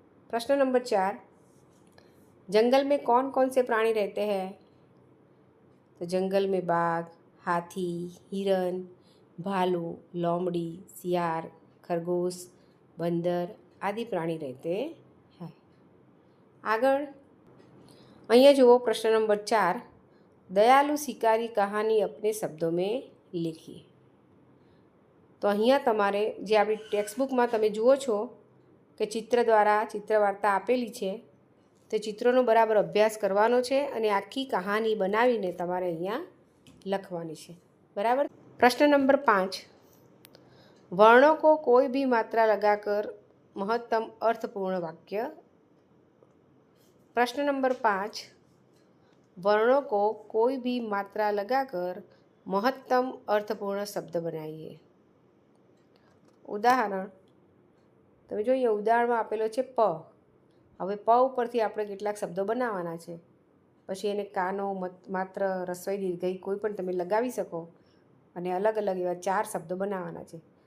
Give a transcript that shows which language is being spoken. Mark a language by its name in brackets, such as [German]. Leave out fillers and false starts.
[Hindi] प्रश्न नंबर 4, जंगल में कौन कौन से प्राणी रहते हैं? तो जंगल में बाघ, हाथी, हिरण, भालू, लोमड़ी, सियार, खरगोश, बंदर आदि प्राणी रहते हैं। [Gujarati] આગળ અહીંયા જુઓ પ્રશ્ન નંબર 4, દયાલુ શિકારી કહાની [Hindi] अपने શબ્દો में लिखिए। [Gujarati] તો અહીંયા તમારે જે આપણી ટેક્સ્ટબુકમાં તમે જુઓ છો કે ચિત્ર દ્વારા ચિત્રવાર્તા આપેલી છે, તે ચિત્રોનો બરાબર અભ્યાસ કરવાનો છે અને આખી કહાની બનાવીને તમારે અહીંયા લખવાની છે, બરાબર। [Hindi] प्रश्न नंबर 5, वर्णों को कोई भी मात्रा लगाकर महत्तम अर्थपूर्ण वाक्य। प्रश्न नंबर 5, वर्णों को कोई भी मात्रा लगाकर महत्तम अर्थपूर्ण शब्द बनाइए। [Gujarati] उदाहरण તમે જોઈએ ઉદાહરણમાં આપેલો છે પ। હવે પ ઉપરથી આપણે કેટલાક શબ્દો બનાવવાના છે, પછી એને કાનો, માત્ર, રસોઈ, દીર્ઘઈ કોઈ પણ તમે લગાવી શકો અને અલગ અલગ એવા 4 શબ્દો બનાવવાના છે।